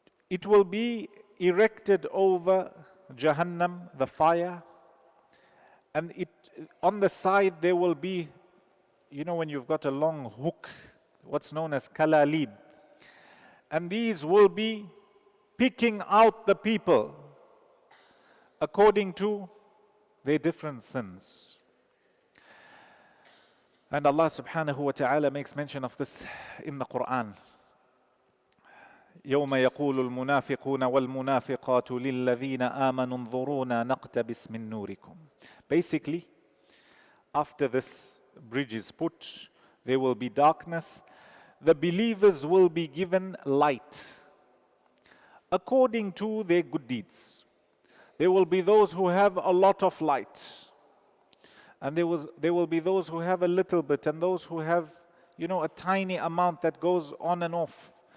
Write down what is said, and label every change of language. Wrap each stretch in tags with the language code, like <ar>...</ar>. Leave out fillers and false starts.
<en>It will be erected over Jahannam, the fire, and on the side there will be, when you've got a long hook, what's known as kalalib, and these will be picking out the people according to their different sins. And Allah subhanahu wa ta'ala makes mention of this in the Quran.</en> <ar>يوم يقول المنافقون والمنافقات للذين آمنوا انظرونا نقتبس من نوركم.</ar> <en>Basically, after this bridge is put, there will be darkness. The believers will be given light according to their good deeds. There will be those who have a lot of light, and there will be those who have a little bit, and those who have, a tiny amount that goes on and off.</en>